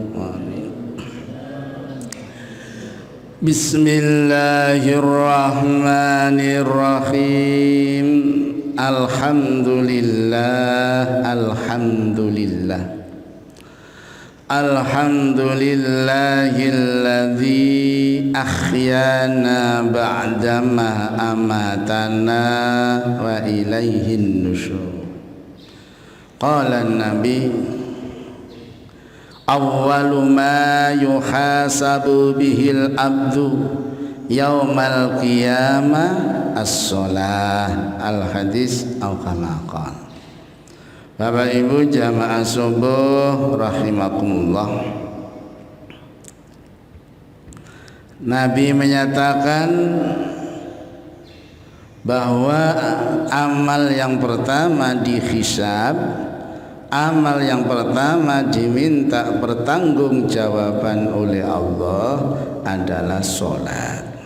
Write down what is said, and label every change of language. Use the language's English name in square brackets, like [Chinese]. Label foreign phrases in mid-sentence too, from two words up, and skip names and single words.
[Arabic] بسم الله الرحمن الرحيم. الحمد لله. الحمد لله الذي أحيانا بعد ما أماتنا وإليه النشور. قال النبي أول ما يحاسب به العبد يوم القيامة الصلاة. الحديث atau كما قال. [Indonesian] Bapak Ibu jamaah subuh rahimakumullah. Nabi menyatakan bahwa amal yang pertama dihisab, amal yang pertama diminta pertanggungjawaban oleh Allah adalah sholat.